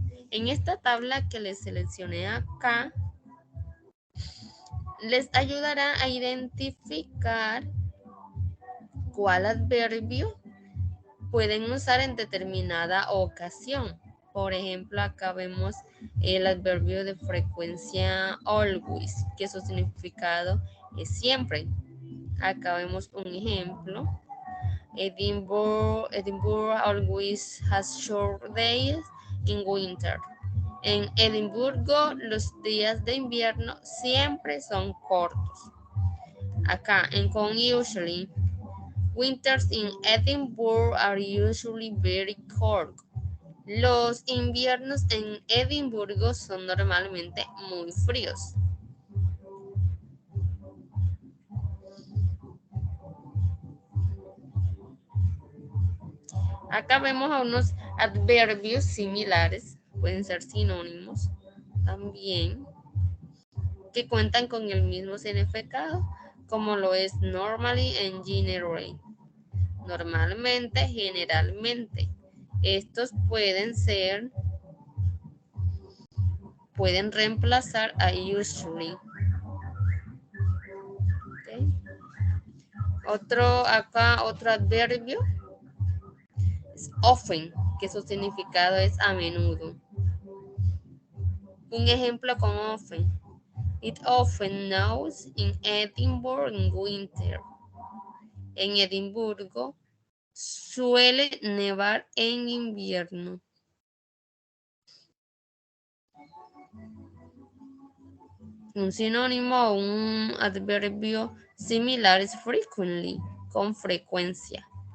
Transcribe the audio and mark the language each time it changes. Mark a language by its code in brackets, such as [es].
[es] En esta tabla que les seleccioné acá, les ayudará a identificar cuál adverbio pueden usar en determinada ocasión. Por ejemplo, acá vemos el adverbio de frecuencia always, que su significado es siempre. Acá vemos un ejemplo. [en] Edinburgh always has short days in winter. [es] En Edimburgo los días de invierno siempre son cortos. Acá en con [en] usually, winters in Edinburgh are usually very cold. [es] Los inviernos en Edimburgo son normalmente muy fríos. Acá vemos a unos adverbios similares, pueden ser sinónimos también, que cuentan con el mismo significado, como lo es [en] normally and generally. [es] Normalmente, generalmente. Estos pueden reemplazar a usually. Okay. Otro adverbio es often, que su significado es a menudo. Un ejemplo con often. [en] It often snows in Edinburgh in winter. [es] En Edimburgo suele nevar en invierno. Un sinónimo o un adverbio similar es frequently, con frecuencia.